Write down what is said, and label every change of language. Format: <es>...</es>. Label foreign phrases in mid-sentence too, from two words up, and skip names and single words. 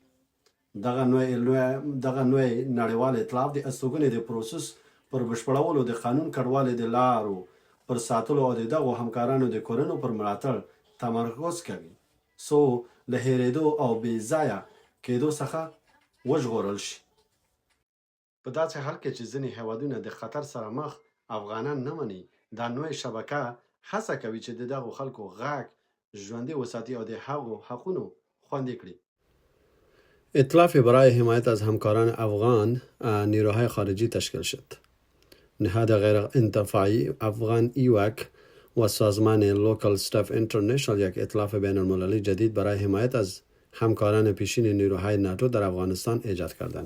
<ps>دغه نوی نړیوال ائتلاف د استوګنې د پروسس پر بشپړولو، د قانون کډوالۍ د لارو پر ساتلو او د دغو همکارانو د کورونو پر ملاتړ تمرکز کوي څو له هېرېدو او بې ځایه کېدو څخه وژغورل شي. په داسې حال کې چې ځینې هیوادونه د خطر سره مخ افغانان نه مني، دا نوې شبکه هڅه کوي چې د دغو خلکو غږ ژوندی وساتي او د هغو حقونو خوندي کړي.</ps> <fa>ائتلاف برای حمایت از همکاران افغان نیروهای خارجی تشکیل شد. نهاد غیر انتفاعی افغان ایواک و سازمان لوکل استاف اینترنشنال یک ائتلاف بین المللی جدید برای حمایت از همکاران پیشین نیروهای ناتو در افغانستان ایجاد کردند.</fa>